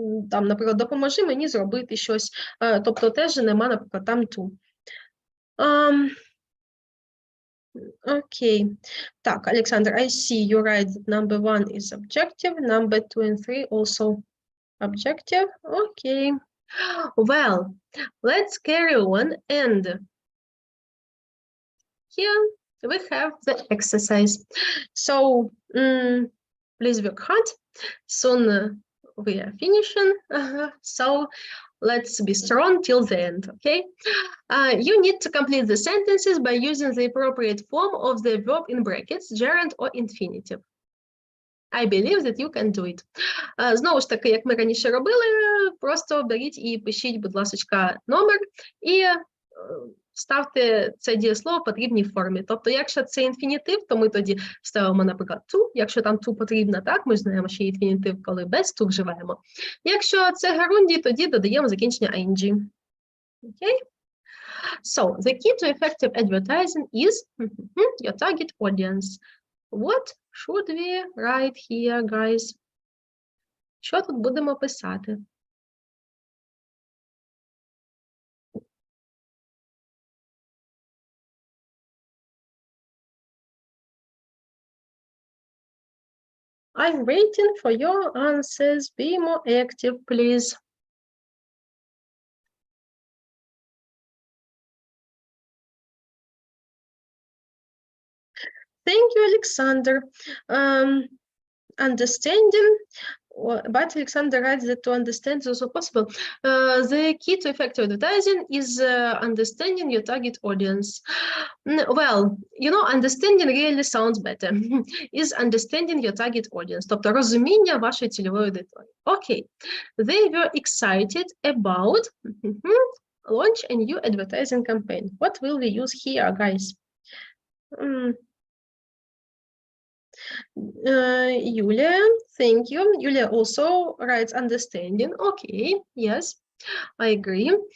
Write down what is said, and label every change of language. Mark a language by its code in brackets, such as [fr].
[uk] Там, наприклад, допоможи мені зробити щось. Тобто теж нема, наприклад, там to. Окей. [en] Так, Олександр, I see you write that number 1 is objective, number 2 and 3 also objective. Okay. Well, let's carry on and here we have the exercise. So, please work hard. Soon we are finishing. So, let's be strong till the end, okay? You need to complete the sentences by using the appropriate form of the verb in brackets, gerund or infinitive. I believe that you can do it. [uk] Знову ж таки, як ми раніше робили, просто беріть і пишіть, будь ласка, номер і ставте це дієслово в потрібній формі. Тобто, якщо це інфінітив, то ми тоді ставимо, наприклад, to. Якщо там to потрібно, так, ми знаємо, що є інфінітив, коли без to вживаємо. Якщо це герундій, тоді додаємо закінчення ing. [en] Okay? So, the key to effective advertising is your target audience. What should we write here, guys? [uk] Що тут будемо писати? [en] I'm waiting for your answers. Be more active, please. Thank you, Alexander. Understanding, but Alexander writes that to understand is also possible. The key to effective advertising is understanding your target audience. Well, you know, understanding really sounds better. Is understanding your target audience. [uk] Тобто розуміння вашої цільової аудиторії. [en] Okay. They were excited about launch a new advertising campaign. What will we use here, guys? Julia, thank you. Julia also writes understanding. Okay, yes, I agree.